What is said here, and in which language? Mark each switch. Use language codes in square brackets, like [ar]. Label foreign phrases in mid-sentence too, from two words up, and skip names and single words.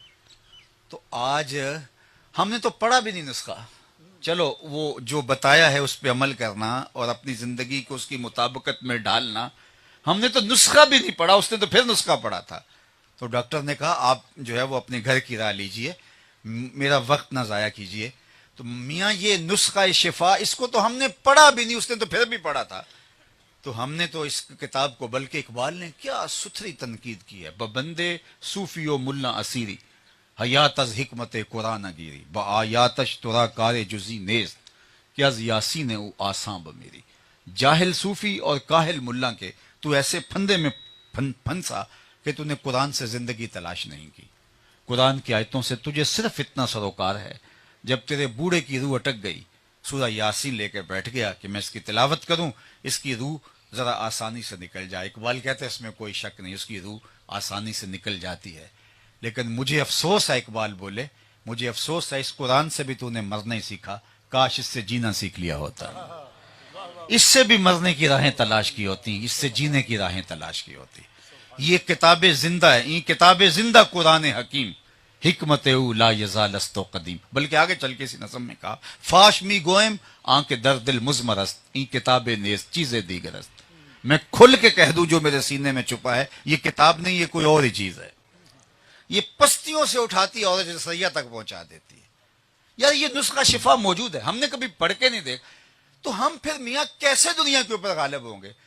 [ur] تو آج ہم نے تو پڑھا بھی نہیں نسخہ، چلو وہ جو بتایا ہے اس پہ عمل کرنا اور اپنی زندگی کو اس کی مطابقت میں ڈالنا، ہم نے تو نسخہ بھی نہیں پڑھا، اس نے تو پھر نسخہ پڑھا تھا۔ تو ڈاکٹر نے کہا آپ جو ہے وہ اپنے گھر کی راہ لیجئے، میرا وقت نہ ضائع کیجئے۔ تو میاں یہ نسخہ شفا اس کو تو ہم نے پڑھا بھی نہیں، اس نے تو پھر بھی پڑھا تھا۔ تو ہم نے تو اس کتاب کو، بلکہ اقبال نے کیا ستھری تنقید کی ہے، [fa] ببندے صوفی و ملا اسیری حیات از حکمت قرآن گیری با آیاتش ترا کار جزی نیست کہ از یاسین او آساں بمیری۔ [ur] جاہل صوفی اور کاہل ملا کے تو ایسے پھندے میں پھنسا کہ تو نے قرآن سے زندگی تلاش نہیں کی۔ قرآن کی آیتوں سے تجھے صرف اتنا سروکار ہے، جب تیرے بوڑھے کی روح اٹک گئی، سورہ یاسین لے کے بیٹھ گیا کہ میں اس کی تلاوت کروں، اس کی روح ذرا آسانی سے نکل جائے۔ اقبال کہتے ہیں اس میں کوئی شک نہیں، اس کی روح آسانی سے نکل جاتی ہے۔ لیکن مجھے افسوس ہے، اقبال بولے مجھے افسوس ہے اس قرآن سے بھی تو نے مرنا ہی سیکھا، کاش اس سے جینا سیکھ لیا ہوتا۔ اس سے بھی مرنے کی راہیں تلاش کی ہوتی، اس سے جینے کی راہیں تلاش کی ہوتی۔ یہ کتاب زندہ ہے، [fa] یہ کتاب زندہ قرآن حکیم، حکمت او لا یزال است و قدیم۔ [ur] بلکہ آگے چل کے اسی نظم میں کہا [fa] فاش می گوئم آنکھ در دل مزمر است، این کتاب نیز چیز دیگر است۔ [ur] میں کھل کے کہہ دوں جو میرے سینے میں چھپا ہے، یہ کتاب نہیں، یہ کوئی اور ہی چیز ہے۔ یہ پستیوں سے اٹھاتی ہے اور سیاح تک پہنچا دیتی ہے۔ یار یہ نسخہ شفا موجود ہے، ہم نے کبھی پڑھ کے نہیں دیکھ، تو ہم پھر میاں کیسے دنیا کے اوپر غالب ہوں گے؟